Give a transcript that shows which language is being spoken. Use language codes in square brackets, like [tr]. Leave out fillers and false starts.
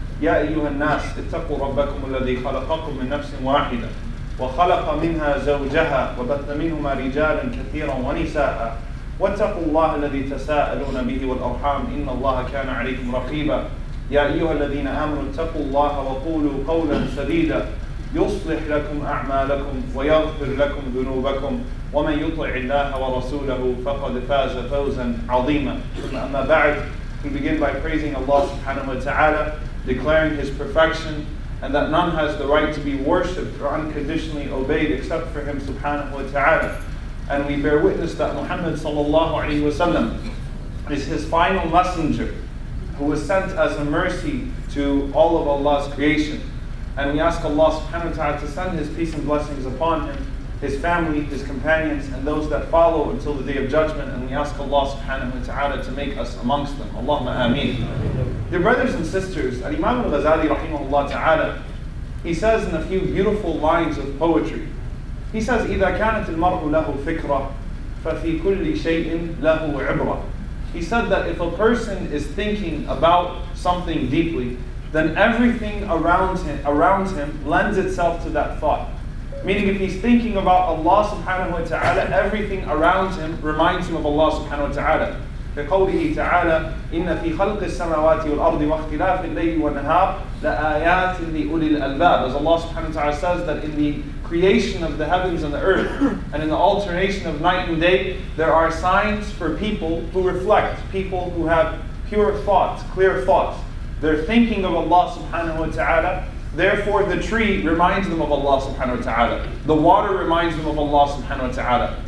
[ar] يا أيها الناس اتقوا ربكم الذي خلقكم من نفس واحدة وخلق منها زوجها وبث منهما رجالا كثيرا ونساء واتقوا الله الذي تساءلون به والأرحام إن الله كان عليكم رقيبا. يا أيها الذين آمنوا اتقوا الله وقولوا قولا سديدا يصلح لكم أعمالكم ويغفر لكم ذنوبكم ومن يطع الله ورسوله فقد فاز فوزا عظيما. أما بعد, [en] we begin by praising Allah subhanahu wa ta'ala, declaring His perfection and that none has the right to be worshipped or unconditionally obeyed except for Him subhanahu wa ta'ala. And we bear witness that Muhammad sallallahu alayhi wa sallam is His final messenger who was sent as a mercy to all of Allah's creation. And we ask Allah subhanahu wa ta'ala to send His peace and blessings upon Him, His family, His companions, and those that follow until the Day of Judgment. And we ask Allah subhanahu wa ta'ala to make us amongst them. Allahumma ameen. Dear brothers and sisters, Imam al-Ghazali rahimahullah ta'ala, he says in a few beautiful lines of poetry, he says, [ar] إِذَا كَانَتِ الْمَرْءُ لَهُ فِكْرَةٌ فَفِي كُلِّ شَيْءٍ لَهُ عِبْرَةٌ. [en] He said that if a person is thinking about something deeply, then everything around him lends itself to that thought. Meaning if he's thinking about Allah subhanahu wa ta'ala, everything around him reminds him of Allah subhanahu wa ta'ala. [ar] كقوله تعالى إن في خلق السماوات والأرض واختلاف الليل والنهار لآيات لأولي الألباب. [en] As Allah subhanahu wa ta'ala says that in the creation of the heavens and the earth and in the alternation of night and day, there are signs for people who reflect, people who have pure thoughts, clear thoughts. They're thinking of Allah subhanahu wa ta'ala. Therefore the tree reminds them of Allah subhanahu wa ta'ala. The water reminds them of Allah subhanahu wa ta'ala.